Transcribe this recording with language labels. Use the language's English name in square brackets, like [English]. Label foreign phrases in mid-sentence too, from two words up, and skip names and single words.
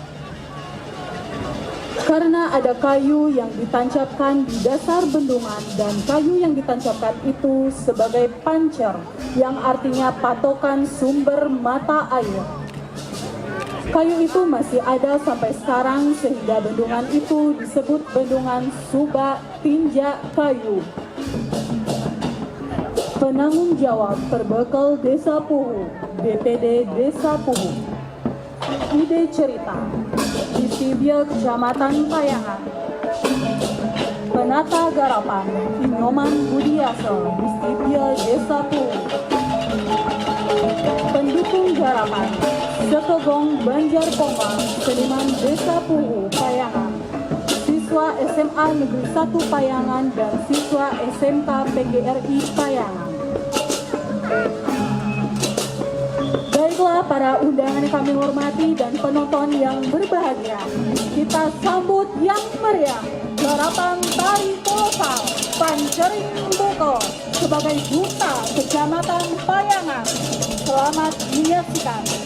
[Indonesian] Karena ada kayu yang ditancapkan di dasar bendungan dan kayu yang ditancapkan itu sebagai pancer yang artinya patokan sumber mata air. Kayu itu masih ada sampai sekarang sehingga bendungan itu disebut Bendungan Subak Tinjak Kayu. Penanggung jawab Perbekal Desa Puhu, BPD Desa Puhu. Ide cerita Disibia Kecamatan Payangan. Penata garapan Inoman Budiaso, Disibia Desa Puhu. Pendukung garapan Sekegong Banjar Pombang, Seniman Desa Puhu, Payangan. Siswa SMA Negeri 1 Payangan dan siswa SMK PGRI Payangan. Baiklah para undangan yang kami hormati dan penonton yang berbahagia, kita sambut yang meriah garapan tari kolosal Pancering Boko sebagai duta Kecamatan Payangan. Selamat menyaksikan.